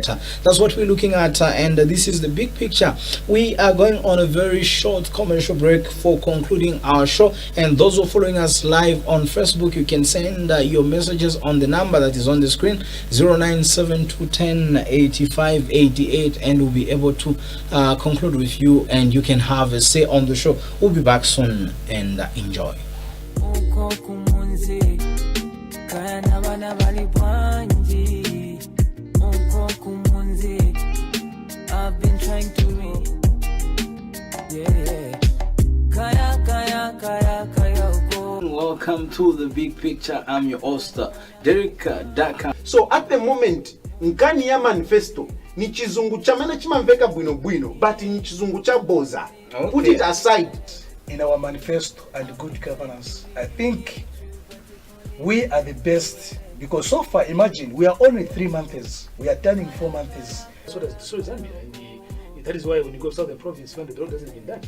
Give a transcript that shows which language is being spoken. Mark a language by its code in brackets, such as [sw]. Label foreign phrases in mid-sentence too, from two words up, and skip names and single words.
[en] That's what we're looking at, and this is the big picture. We are going on a very short commercial break for concluding our show, and those who are following us live on Facebook, you can send your messages on the number that is on the screen, 0972108588, and we'll be able to conclude with you, and you can have a say on the show. We'll be back soon, and enjoy. [ny] Kana bana bali bwanji unko kumunzi. [en] I've been trying to read. Yeah. [ny] Kaya uko. [en] Welcome to the big picture. I'm your host Derek Daka. So at the moment [ny] nkani ya manifesto ni chizungu chamene chimamveka bwino bwino, but ni chizungu cha boza. [en] Okay. Put it aside. In our manifesto and good governance, I think we are the best, because so far, imagine, we are only 3 months. We are turning 4 months. So is Zambia. And that is why when you go south the province, when the road hasn't been done.